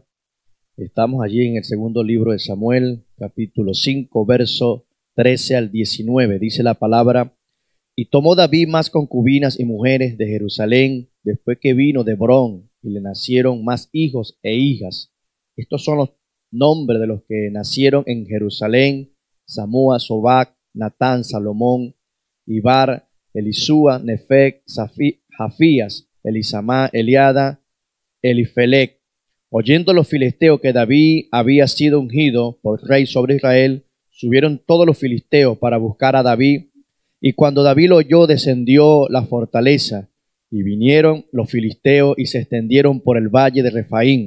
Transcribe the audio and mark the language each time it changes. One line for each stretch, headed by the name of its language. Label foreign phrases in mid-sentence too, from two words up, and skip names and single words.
Spanish: Estamos allí en el segundo libro de Samuel, capítulo 5, verso 13 al 19. Dice la palabra: y tomó David más concubinas y mujeres de Jerusalén, después que vino de Hebrón, y le nacieron más hijos e hijas. Estos son los nombres de los que nacieron en Jerusalén: Samúa, Sobac, Natán, Salomón, Ibar, Elisúa, Nefec, Jafías, Elisamá, Eliada, Elifelec. Oyendo los filisteos que David había sido ungido por rey sobre Israel, subieron todos los filisteos para buscar a David. Y cuando David lo oyó, descendió la fortaleza, y vinieron los filisteos y se extendieron por el valle de Refaín.